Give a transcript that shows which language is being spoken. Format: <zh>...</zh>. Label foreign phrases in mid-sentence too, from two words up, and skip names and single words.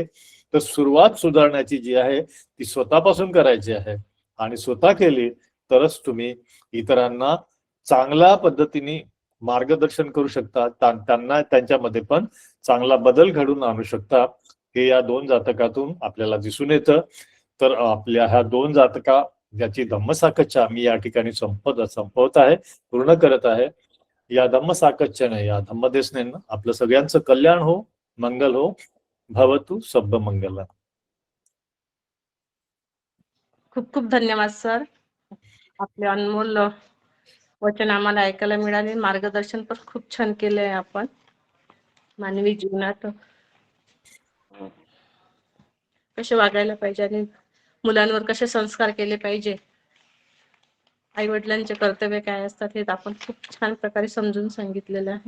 <mr>तर सुरुवात सुधारण्याची जी आहे ती स्वतःपासून करायची आहे, आणि स्वतः केली तरच तुम्ही इतरांना चांगल्या पद्धतीने मार्गदर्शन करू शकता, त्यांना त्यांच्यामध्ये पण चांगला बदल घडून आणू शकता. हे या 2 जातकातून आपल्याला दिसून येतं. तर आपल्या ह्या 2 जातका ज्याची धम्मसाकच्छा मी या ठिकाणी संपवत आहे, पूर्ण करत आहे. या धम्मसाकच्छाने, या धम्मदेशने आपलं सगळ्यांचं कल्याण हो, मंगल हो.</mr> <pi>भवतु सब्ब मंगल.</pi> <mr>खूप खूप धन्यवाद सर. आपले अनमोल वचन आम्हाला ऐकायला मिळाले. मार्गदर्शन पण खूप छान केले आहे आपण. मानवी जीवनात कसे वागायला पाहिजे आणि मुलांवर कसे संस्कार केले पाहिजे, आई वडिलांचे कर्तव्य काय असतात, हे आपण खूप छान प्रकारे समजून सांगितलेलं आहे.</mr>